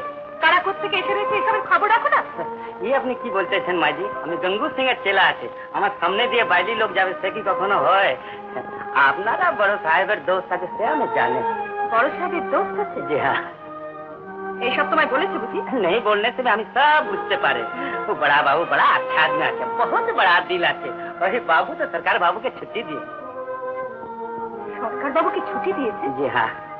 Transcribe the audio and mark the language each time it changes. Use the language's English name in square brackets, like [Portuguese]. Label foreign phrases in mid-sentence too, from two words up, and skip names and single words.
[Bangla] কারা কোত্থেকে এসে রয়েছে এসবের খবর রাখো না? এই আপনি কি বলতেছেন মাঝি? আমি গঙ্গু সিং এর চেলা আছে, আমার সামনে দিয়ে বাইরে লোক যাবে সে কি কখনো হয়? আপনারা বড় সাহেবের দোস্ত আছে সে আমি জানি। বড় সাহেবের দোস্ত আছে? [Hindi] জি हाँ। [Bangla] এইসব তোমায় বলেছে বুঝি? [Hindi] नहीं बोलने से भी हम सब बुझते पारे। वो बड़ा बाबू बड़ा अच्छा आदमी আছে, बहुत बड़ा दिल আছে। वही बाबू तो सरकार बाबू के छुट्टी दिए। [Bangla] সরকার বাবুকে ছুটি দিয়েছে? [Hindi] जी हाँ।